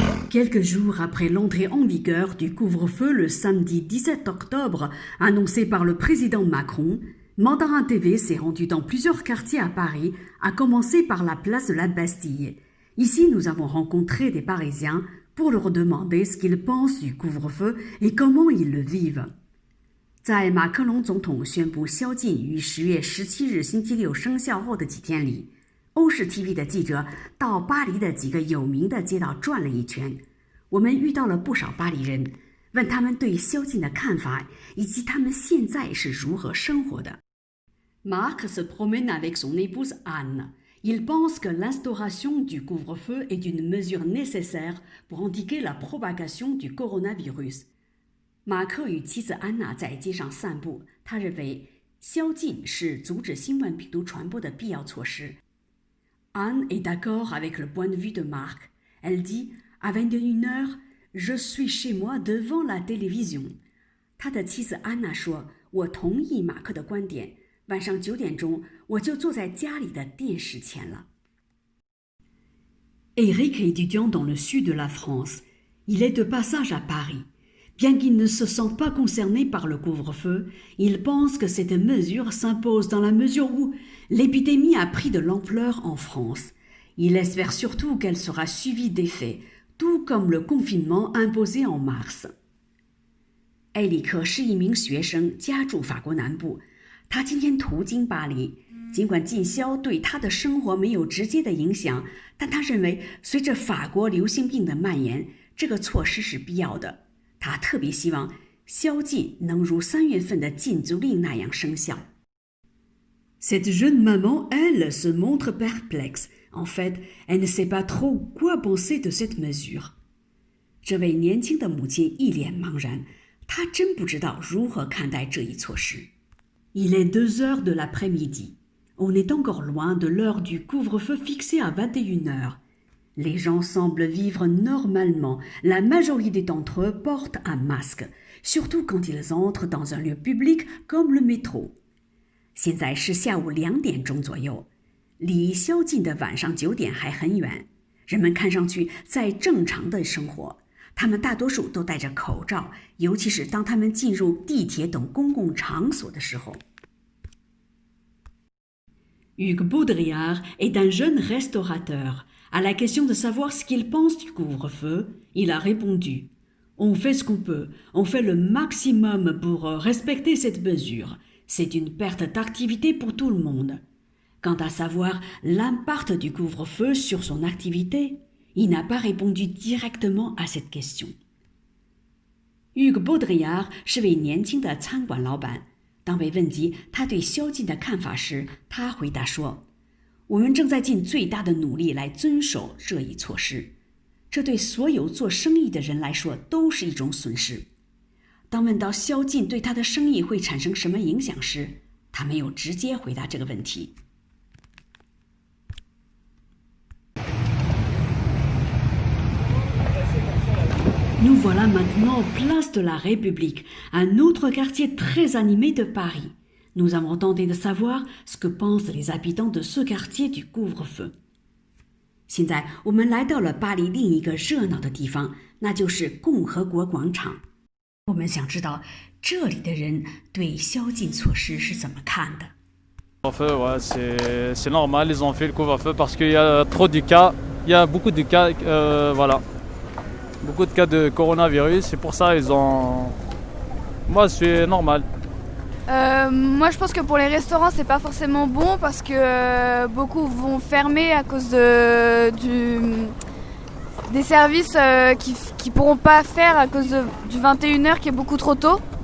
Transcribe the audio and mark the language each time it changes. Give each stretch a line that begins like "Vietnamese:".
French: Quelques jours après l'entrée en vigueur du couvre-feu le samedi 17 octobre, annoncé par le président Macron, Mandarin TV s'est rendu dans plusieurs quartiers à Paris, à commencer par la place de la Bastille. Ici, nous avons rencontré des Parisiens pour leur demander ce qu'ils pensent du couvre-feu et comment ils le vivent.
Chinese: 在马克龙总统宣布宵禁于10月17日星期六生效后的几天里，欧视 TV 的记者到巴黎的几个有名的街道转了一圈，我们遇到了不少巴黎人，问他们对宵禁的看法以及他们现在是如何生活的。
French: Marc se promène avec son épouse Anne. Il pense que l'instauration du couvre-feu est une mesure nécessaire pour endiguer la propagation du coronavirus.
Chinese: 马克与妻子安娜在街上散步，他认为宵禁是阻止新冠病毒传播的必要措施。
French: Anne est d'accord avec le point de vue de Marc. Elle dit, à 21h, je suis chez moi devant la télévision.
Chinese: 他的妻子安娜说，我同意马克的观点，晚上9点钟我就坐在家里的电视前了。
French: Eric est étudiant dans le sud de la France. Il est de passage à Paris.Bien qu'il ne se sent pas concerné par le couvre-feu, il pense que cette mesure s'impose dans la mesure où l'épidémie a pris de l'ampleur en France. Il espère surtout qu'elle sera suivie d'effets, tout comme le confinement imposé en mars.
Chinese: 艾里克是一名学生，家住法国南部。他今天途经巴黎，尽管禁宵对他的生活没有直接的影响，但他认为随着法国流行病的蔓延，这个措施是必要的。他特别希望宵禁能如3月份的禁足令那样生效。
French: Cette jeune maman, elle, se montre perplexe. En fait, elle ne sait pas trop quoi penser de cette mesure.
Chinese: 这位年轻的母亲一脸茫然，她真不知道如何看待这一措施。
French: Il est 2h de l'après-midi. On est encore loin de l'heure du couvre-feu fixé à 21h.Les gens semblent vivre normalement. La majorité d'entre eux portent un masque, surtout quand ils entrent dans un lieu public comme le métro.
Chinese: 现在是下午2点钟左右，离宵禁的晚上9点还很远。人们看上去在正常的生活，他们大多数都戴着口罩，尤其是当他们进入地铁等公共场所的时候。
French: Hugues Baudrillard est un jeune restaurateur.À la question de savoir ce qu'il pense du couvre-feu, il a répondu « On fait ce qu'on peut, on fait le maximum pour respecter cette mesure. C'est une perte d'activité pour tout le monde. » Quant à savoir l'impact du couvre-feu sur son activité, il n'a pas répondu directement à cette question.
Chinese: Hugues Baudrillard 是位年轻的餐馆老板。当被问及他对宵禁的看法时，他回答说我们正在尽最大的努力来遵守这一措施，这对所有做生意的人来说都是一种损失。当问到宵禁对他的生意会产生什么影响时，他没有直接回答这个问题。
French: Nous voilà maintenant place de la République, un autre quartier très animé de Paris.Nous avons tenté de savoir ce que pensent les habitants de ce quartier du couvre-feu.
Chinese: 现在我们来到了巴黎另一个热闹的地方，那就是共和国广场。我们想知道这里的人对宵禁措施是怎么看的。
French: Couvre-feu, ouais, c'est normal, ils ont fait le couvre-feu parce qu'il y a trop de cas, il y a beaucoup de cas, voilà, beaucoup de cas de coronavirus, c'est pour ça ils ont... Moi, c'est normal. moi je pense que pour les restaurants c'est pas forcément bon parce que beaucoup vont fermer à cause des services qui pourront pas faire à cause du 21h qui est beaucoup trop tôt.